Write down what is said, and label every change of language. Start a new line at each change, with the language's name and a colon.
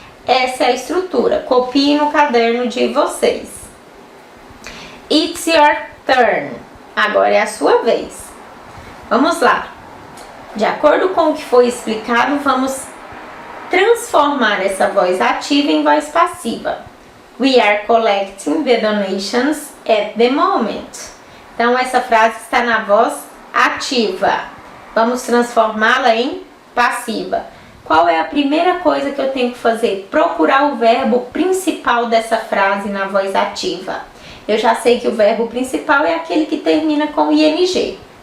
Portuguese: Essa é a estrutura. Copie no caderno de vocês.
English: It's your turn.
Portuguese: Agora é a sua vez. Vamos lá. De acordo com o que foi explicado, vamos transformar essa voz ativa em voz passiva.
English: We are collecting the donations at the moment.
Portuguese: Então, essa frase está na voz ativa. Vamos transformá-la em passiva. Qual é a primeira coisa que eu tenho que fazer? Procurar o verbo principal dessa frase na voz ativa. Eu já sei que o verbo principal é aquele que termina com ing.